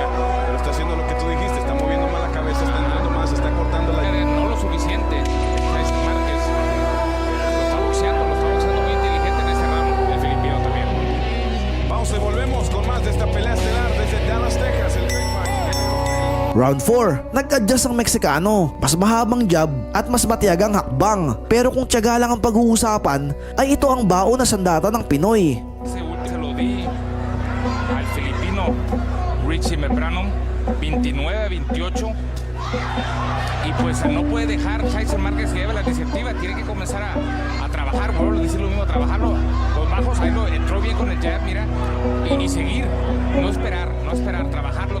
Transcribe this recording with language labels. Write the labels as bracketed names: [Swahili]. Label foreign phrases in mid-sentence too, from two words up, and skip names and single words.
[Spanish] Pero está haciendo lo que tú dijiste, está moviendo más la cabeza, está entrando más, está cortando la... No lo suficiente. Tyson Márquez lo está boxeando muy inteligente en ese round, el filipino también. Pausa y volvemos con más de esta pelea estelar desde Dallas, Texas, el Great Fight. [Filipino] Round 4, nag-adjust ang Meksikano. Mas mahabang jab at mas matiyagang hakbang. Pero kung tiyaga lang ang pag-uusapan, ay ito ang baon na sandata ng Pinoy. [Spanish] Ese último se lo di al filipino Richie Membrano, 29-28. Y pues no puede dejar Tyson Márquez que lleve la iniciativa, tiene que comenzar a trabajar, vuelvo a decir lo mismo, trabajarlo. Los bajos, ahí lo entró bien con el jab, mira, y seguir, no esperar, trabajarlo,